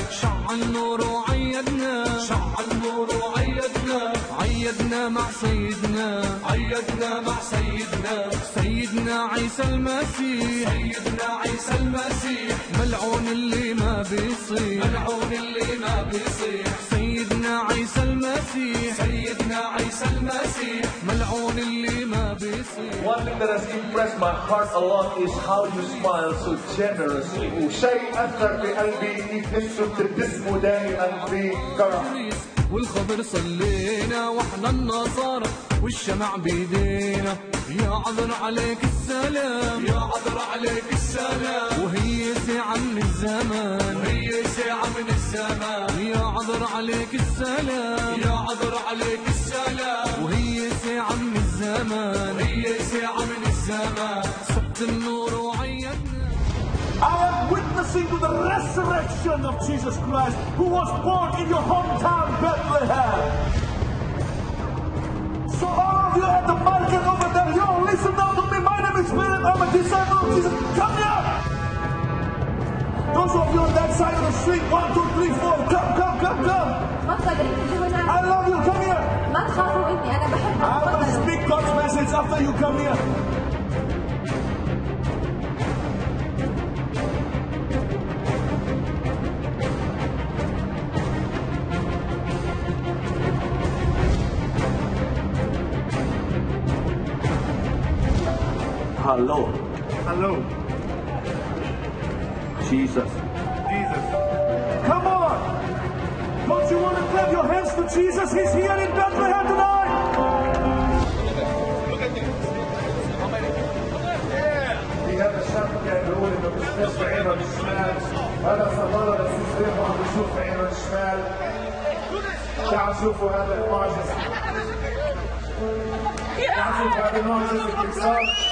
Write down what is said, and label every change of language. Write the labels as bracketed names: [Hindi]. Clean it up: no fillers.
[Arabic] شع النور وعيدنا، شع النور وعيدنا، عيدنا مع سيدنا، عيدنا مع سيدنا. سيدنا عيسى المسيح، سيدنا عيسى المسيح، ملعون اللي ما بيصيح، ملعون اللي ما بيصيح. سيدنا عيسى المسيح، سيدنا عيسى المسيح، ملعون اللي ما بيصيح. [English] One thing that has impressed my heart a lot is how you smile so generously. [Arabic] وشيء أثر في قلبي نفسه تبتسموا دائما بفرح. والخضر صلينا واحنا النصارى والشمع بيدينا. يا عذر عليك السلام، يا عذر عليك السلام. وهي ساعة من الزمان، وهي ساعة من الزمان. يا عذر عليك السلام، يا عذر عليك السلام. وهي ساعة من الزمان، وهي ساعة من الزمان. سبت النور وعيدنا. [English] I am witnessing to the resurrection of Jesus Christ, who was born in your hometown, Bethlehem. So all of you at the market over there, yo, listen now to me. My name is Philip. I'm a disciple of Jesus. Come here. Those of you on that side of the street, 1, 2, 3, 4, come, come, come, come. I love you. Come here. I will speak God's message after you come here. Hello. Hello. Jesus. Jesus. Come on. Don't you want to clap your hands to Jesus? He's here in Bethlehem tonight. Look at this. How many? Yeah. We have a shot [Arabic] كان بيقول انه بيشوف عينه الشمال. هذا صباله بس يصير عم بيشوف عينه الشمال. تعالوا شوفوا هذا المعجزة. تعالوا شوفوا هذا المعجزة الإنسان.